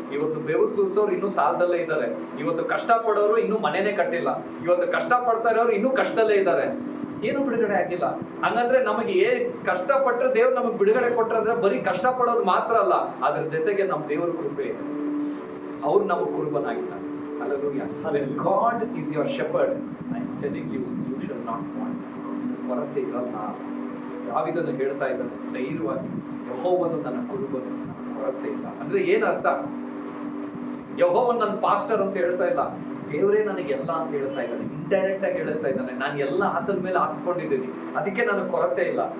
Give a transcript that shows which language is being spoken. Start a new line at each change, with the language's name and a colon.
Kannada: ಇವತ್ತು ಬೆವರು ಸುರಿಸೋರು ಇನ್ನೂ ಸಾಲದಲ್ಲೇ ಇದ್ದಾರೆ. ಇವತ್ತು ಕಷ್ಟ ಪಡೋರು ಇನ್ನೂ ಮನೆನೇ ಕಟ್ಟಿಲ್ಲ. ಇವತ್ತು ಕಷ್ಟ ಪಡ್ತಾ ಇರೋರು ಇನ್ನೂ ಕಷ್ಟದಲ್ಲೇ ಇದ್ದಾರೆ, ಏನು ಬಿಡುಗಡೆ ಆಗಿಲ್ಲ. ಹಂಗಂದ್ರೆ ನಮಗೆ ಕಷ್ಟಪಟ್ಟರೆ ದೇವ್ರು ನಮಗೆ ಬಿಡುಗಡೆ ಕೊಟ್ಟರೆ ಬರೀ ಕಷ್ಟ ಪಡೋದು ಮಾತ್ರ ಅಲ್ಲ, ಅದ್ರ ಜೊತೆಗೆ ನಮ್ಮ ದೇವ್ರ ಕೃಪೆ, ಅವ್ರು ನಮಗೆ ಕುರುಬನಾಗಿದ್ದಾರೆ.
English: Hallelujah. When God is your shepherd, I am telling you, you shall not want.
Kannada: ಕೊರತೆ ಇರಲ್ಲ. ದಾವೀದನು ಹೇಳ್ತಾ ಇದ್ದಾನೆ ಧೈರ್ಯವಾಗಿ, ಯೆಹೋವನು ನನ್ನ ಕುರುಬನು, ಕೊರತೆ ಇಲ್ಲ. ಅಂದ್ರೆ ಏನ್ ಅರ್ಥ? ಯೆಹೋವನು ನನ್ನ ಪಾಸ್ಟರ್ ಅಂತ ಹೇಳ್ತಾ ಇಲ್ಲ, ದೇವರೇ ನನಗೆಲ್ಲ ಅಂತ ಹೇಳ್ತಾ ಇದ್ದಾನೆ. ಇಂಡೈರೆಕ್ಟ್ ಆಗಿ ಹೇಳ್ತಾ ಇದ್ದಾನೆ, ನಾನು ಎಲ್ಲ ಆತನ ಮೇಲೆ ಹಾತ್ಕೊಂಡಿದ್ದೀನಿ, ಅದಕ್ಕೆ ನನಗೆ ಕೊರತೆ ಇಲ್ಲ.